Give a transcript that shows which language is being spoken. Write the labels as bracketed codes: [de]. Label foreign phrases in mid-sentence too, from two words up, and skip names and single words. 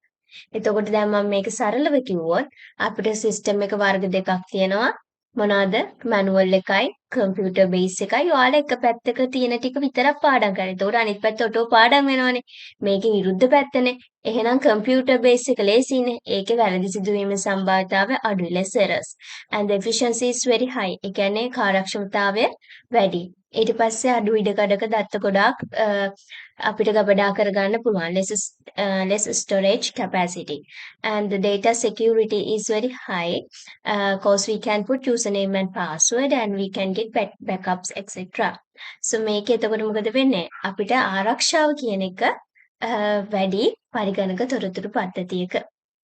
[si] එතකොට දැන් මම මේක සරලව කිව්වොත් අපිට සිස්ටම් එක වර්ග දෙකක් තියෙනවා මොනවාද මැනුවල් එකයි [en] computer base [si] එකයි ඔයාලා එක පැත්තක තියෙන ටික විතරක් පාඩම් කරලා. ඒතකොට අනිත් පැත්ත ඔටෝ පාඩම් වෙනවනේ. මේකේ විරුද්ධ පැත්තනේ. එහෙනම් [en] computer base [si] එක ලේසියිනේ. ඒකේ වැරදි සිදුවීමේ සම්භාවිතාවය අඩුයි [en] less errors. And the efficiency is very high. [si] ඒ කියන්නේ කාර්යක්ෂමතාවය වැඩි. ඊට පස්සේ අඩු ඉඩකඩක දත්ත ගොඩාක් අපිට ගබඩා කරගන්න පුළුවන්. [en] Less storage capacity. And the data security is very high. Cause we can put username and password and we can get backups etc. [si] So මේක එතකොට මොකද වෙන්නේ? අපිට ආරක්ෂාව කියන එක වැඩි පරිගණක තොරතුරු පද්ධතියක.